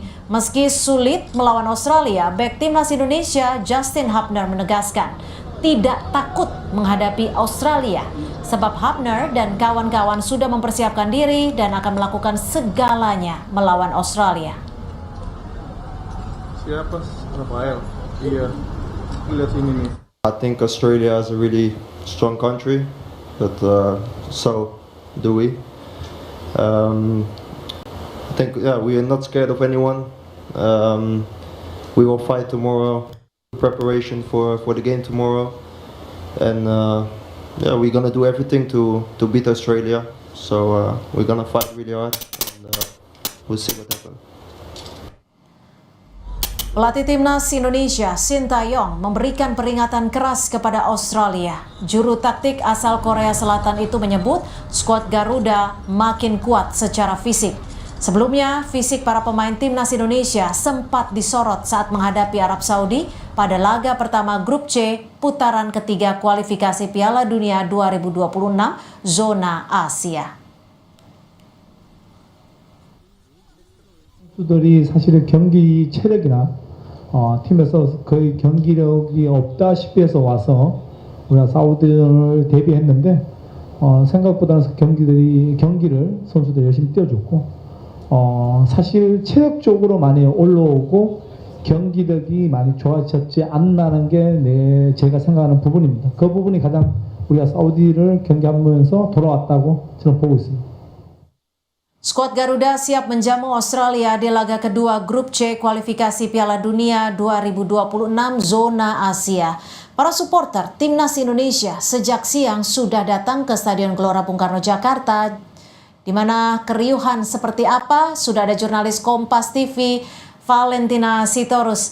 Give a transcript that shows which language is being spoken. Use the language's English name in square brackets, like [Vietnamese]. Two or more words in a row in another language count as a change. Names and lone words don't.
[Indonesian] Meski sulit melawan Australia, bek Timnas Indonesia Justin Hubner menegaskan tidak takut menghadapi Australia, sebab Hubner dan kawan-kawan sudah mempersiapkan diri dan akan melakukan segalanya melawan Australia. Siapa Rafael? Iya, lihat ini nih. [English] I think Australia is a really strong country, but so do we. I think we are not scared of anyone. We will fight tomorrow. Preparation for the game tomorrow, and we're gonna do everything to beat Australia. So we're gonna fight really hard, and we'll see what happens. [Indonesian] Pelatih Timnas Indonesia Sintayong memberikan peringatan keras kepada Australia. Juru taktik asal Korea Selatan itu menyebut skuad Garuda makin kuat secara fisik. Sebelumnya, fisik para pemain Timnas Indonesia sempat disorot saat menghadapi Arab Saudi pada laga pertama Grup C putaran ketiga kualifikasi Piala Dunia 2026 zona Asia. [Korean] 선수들이 사실은 경기 체력이나 팀에서 거의 경기력이 없다시피 해서 와서 우리가 사우디를 대비했는데 생각보다는 경기를 선수들이 열심히 뛰어줬고 사실 체력적으로 많이 올라오고 경기력이 많이 좋아졌지 않나는 게 제가 생각하는 부분입니다. 그 부분이 가장 우리가 사우디를 경기하면서 돌아왔다고 저는 보고 있습니다. [Indonesian] Skuad Garuda siap menjamu Australia di laga kedua Grup C kualifikasi Piala Dunia 2026 zona Asia. Para supporter Timnas Indonesia sejak siang sudah datang ke Stadion Gelora Bung Karno, Jakarta. Di mana keriuhan seperti apa? Sudah ada jurnalis Kompas TV, Valentina Sitorus.